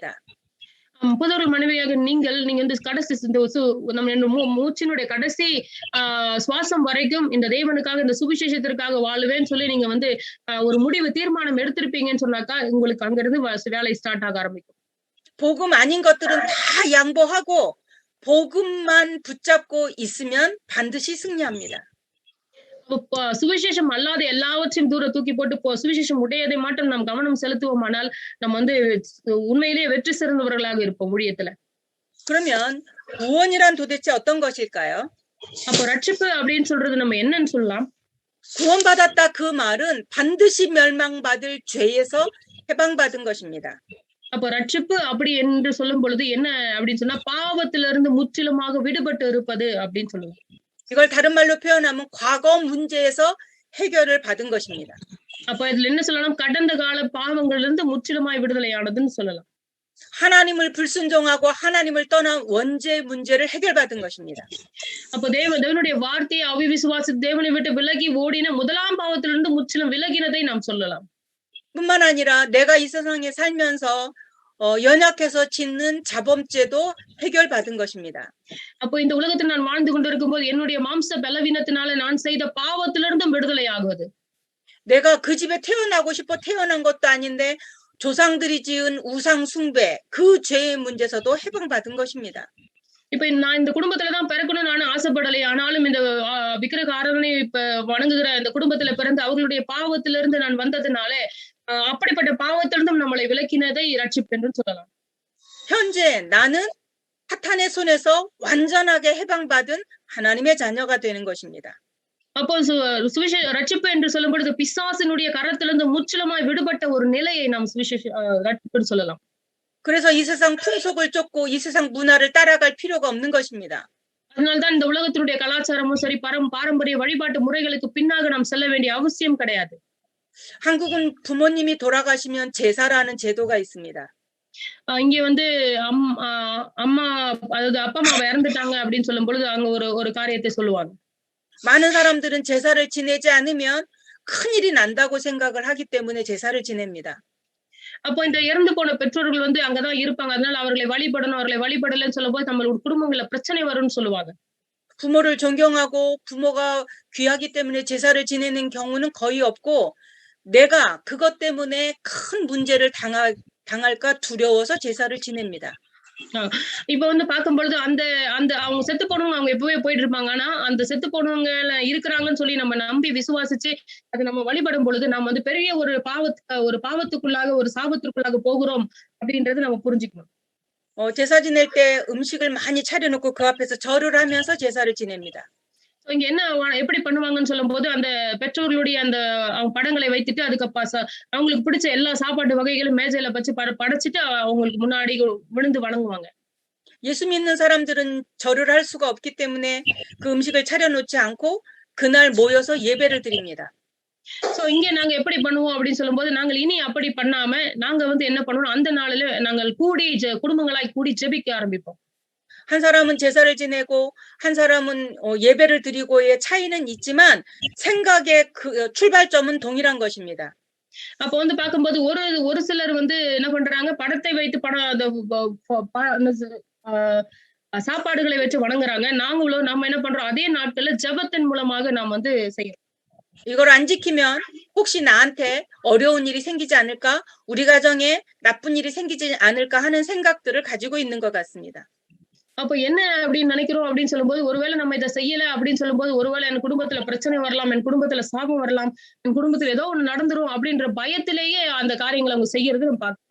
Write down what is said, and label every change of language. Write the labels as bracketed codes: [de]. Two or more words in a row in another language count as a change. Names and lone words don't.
[ta] புதொரு மனைவியாக நீங்க வந்து கடைசி நம்ம மூச்சினுடைய கடைசி சுவாசம் வரைக்கும் இந்த தேவனுக்காக இந்த சுவிசேஷத்திற்காக வாழுவேன்னு சொல்லி நீங்க வந்து ஒரு முடிவு தீர்மானம் எடுத்திருப்பீங்கன்னு சொன்னாக்கா உங்களுக்கு அங்கிருந்து வேலை ஸ்டார்ட் ஆக ஆரம்பிக்கும். [ko] 복음 아닌 것들은 다 양보하고 복음만 붙잡고 있으면 반드시 승리합니다. [ta] சுவிசேஷம் அல்லாத எல்லாவற்றையும் தூர தூக்கி போட்டு சுவிசேஷம் உடையதை மட்டும் நாம் கவனம் செலுத்துவோமானால் நம்ம வந்து உண்மையிலேயே வெற்றி சிறந்தவர்களாக இருப்போம் ஊழியத்துல. [ko] 그러면 구원이란 도대체 어떤 것일까요? [ta] அப்போ ரட்சிப்பு அப்படின்னு சொல்றது நம்ம என்னன்னு சொல்லலாம்? [ko] 구원받았다 그 말은 반드시 멸망받을 죄에서 해방받은 것입니다. [ta] அப்போ ரட்சிப்பு அப்படி என்று சொல்லும் பொழுது என்ன அப்படின்னு சொன்னா பாவத்திலிருந்து முற்றிலுமாக விடுபட்டு இருப்பது அப்படின்னு சொல்லுவோம். [ko] 이걸 다른 말로 표현하면 과거 문제에서 해결을 받은 것입니다. [ta] அப்ப இதுல என்ன சொல்லலாம்? கடந்த கால பாவங்களிலிருந்து முற்றிலுமாய் விடுதலையானதுன்னு சொல்லலாம். [ko] 하나님을 불순종하고 하나님을 떠난 원죄 문제를 해결받은 것입니다. [ta] அப்ப தேவனுடைய வார்த்தையை அவிசுவாசி தேவனை விட்டு விலகி ஓடின முதலாம் பாவத்திலிருந்து முற்றிலும் விலகினதை நாம் சொல்லலாம். [ko] 뿐만 아니라 내가 이 세상에 살면서 연약해서 짓는 자범죄도 해결받은 것입니다. [ta] அப்போ இந்த உலகத்தில் நான் வாழ்ந்து கொண்டிருக்கும்போது என்னுடைய மாம்ச பலவீனத்தினால நான் செய்த பாவத்திலிருந்தும் விடுதலை ஆகுவது. [ko] 내가 그 집에 태어나고 싶어 태어난 것도 아닌데 조상들이 지은 우상 숭배 그 죄의 문제에서도 해방받은 것입니다. [ta] இப்ப நான் இந்த குடும்பத்துலதான் பிறக்கணும்னு நான் ஆசைப்படலை. ஆனாலும் இந்த விக்கிரக ஆராதனை இப்ப வணங்குகிற இந்த குடும்பத்துல பிறந்து அவர்களுடைய பாவத்திலிருந்து நான் வந்ததுனாலே அப்படிப்பட்ட பாவத்திலிருந்தும் நம்மளை விலக்கினதை ரட்சிப்பு என்று சொல்லலாம். [ko] 현재 나는 사탄의 손에서 완전하게 해방받은 하나님의 자녀가 되는 것입니다. [ta] அப்போ ரட்சிப்பு என்று சொல்லும் பொழுது பிசாசினுடைய கரத்திலிருந்து முற்றிலுமாய் விடுபட்ட ஒரு நிலையை நாம் ரட்சிப்பு சொல்லலாம். [ko] 그래서 이 세상 풍속을 쫓고 이 세상 문화를 따라갈 필요가 없는 것입니다. [ta] அதனால்தான் இந்த உலகத்தினுடைய கலாச்சாரமும் சரி பாரம்பரிய வழிபாட்டு முறைகளுக்கு பின்னாக நாம் செல்ல வேண்டிய அவசியம் கிடையாது. [ko] 한국은 부모님이 돌아가시면 제사라는 제도가 있습니다. [ta] இங்க வந்து அம்மா அதாவது அப்பா அம்மா இறந்துட்டாங்க அப்படின்னு சொல்லும் பொழுது அங்க ஒரு காரியத்தை சொல்லுவாங்க. [ko] 많은 사람들은 제사를 지내지 않으면 큰일이 난다고 생각을 하기 때문에 제사를 지냅니다. [ta] அப்போ இந்த இறந்து போன பெற்றோர்கள் வந்து அங்கதான் இருப்பாங்க. அதனால அவர்களை வழிபடணும், அவர்களை வழிபடலன்னு சொல்லும்போது நம்மளோட குடும்பங்கள்ல பிரச்சனை வரும்னு சொல்லுவாங்க. [ko] 부모를 존경하고 부모가 귀하기 때문에 제사를 지내는 경우는 거의 없고 내가 그것 때문에 큰 문제를 당할까 두려워서 제사를 지냅니다. [ta] இப்ப வந்து பார்க்கும்பொழுது அந்த அவங்க செத்து போனவங்க அவங்க எப்பவே போயிட்டு இருப்பாங்க. ஆனா அந்த செத்து போனவங்க இருக்கிறாங்கன்னு சொல்லி நம்ம நம்பி விசுவாசிச்சு அது நம்ம வழிபடும் பொழுது நம்ம வந்து பெரிய ஒரு பாவத்துக்குள்ளாக ஒரு சாபத்திற்குள்ளாக போகிறோம் அப்படின்றது நம்ம புரிஞ்சுக்கணும். [ko] 제사 지낼 때 음식을 많이 차려놓고 그 앞에서 절을 하면서 제사를 지냅니다. [ta] இங்க என்ன எப்படி பண்ணுவாங்கன்னு சொல்லும் போது அந்த பெற்றோர்களுடைய அந்த படங்களை வைத்துட்டு அதுக்கு அவங்களுக்கு பிடிச்ச எல்லா சாப்பாட்டு வகைகளும் மேஜையில வச்சு படைச்சிட்டு அவங்களுக்கு முன்னாடி விழுந்து வணங்குவாங்க. [ko] 예수 믿는 사람들은 절을 할 수가 없기 때문에 그 음식을 차려놓지 않고 그날 모여서 예배를 드립니다. [ta] சோ இங்க நாங்க எப்படி பண்ணுவோம் அப்படின்னு சொல்லும் போது நாங்கள் இனி அப்படி பண்ணாம நாங்க வந்து என்ன பண்ணுவோம், அந்த நாளில நாங்கள் குடும்பங்களாய் கூடி ஜெபிக்க ஆரம்பிப்போம். [ko] 한 사람은 제사를 지내고 한 사람은 예배를 드리고의 차이는 있지만 생각의 그 출발점은 동일한 것입니다. [ta] அப்ப வந்து பார்க்கும்போது ஒரு சிலர் வந்து என்ன பண்றாங்க, படத்தை வைத்து படம் அந்த சாப்பாடுகளை வச்சு வணங்குறாங்க. நாங்களும் நம்ம என்ன பண்றோம், அதே நாட்கள்ல ஜெபத்தின் மூலமாக நாம் வந்து செய்யறோம். [ko] 이걸 안 지키면 혹시 나한테 어려운 일이 생기지 않을까? 우리 가정에 나쁜 일이 생기지 않을까 하는 생각들을 가지고 있는 것 같습니다. [ta] அப்ப என்ன அப்படின்னு நினைக்கிறோம் அப்படின்னு சொல்லும்போது, ஒருவேளை நம்ம இத செய்யல அப்படின்னு சொல்லும்போது, ஒருவேளை என் குடும்பத்துல பிரச்சனை வரலாம், என் குடும்பத்துல சாபம் வரலாம், என் குடும்பத்துல ஏதோ ஒண்ணு நடந்துரும் அப்படின்ற பயத்திலேயே அந்த காரியங்கள அவங்க செய்யறது நம்ம பார்க்கிறோம்.